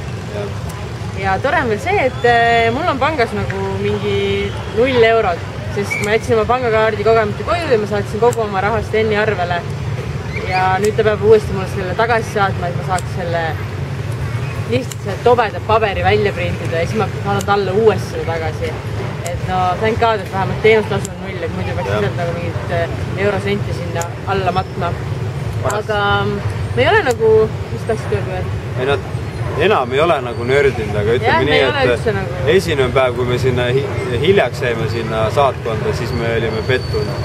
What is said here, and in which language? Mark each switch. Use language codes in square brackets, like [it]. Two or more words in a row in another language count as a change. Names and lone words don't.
[et] Ja tore on veel see, et mul on pangas nagu mingi 0 eurot, sest ma jätsin oma pangakaardi kogemata koju ja ma saatsin kogu oma raha Steni arvele. Ja nüüd ta peab uuesti mulle selle tagasi saatma, et ma saaks selle lihtsalt selle tobeda paberi välja printida ja siis ma saadan talle uuesti selle tagasi. Et no [en] thank God, [et] et vähemalt teenustasu on 0, et muidu peaks lihtsalt nagu mingit eurosenti sinna alla matma. Aga me ei ole nagu, mis tahtsid öelda veel? Enam ei ole nagu nördinud, aga ütleme nii, et esimene päev, kui me sinna hiljaks jäime sinna saatkonda, siis me olime pettunud.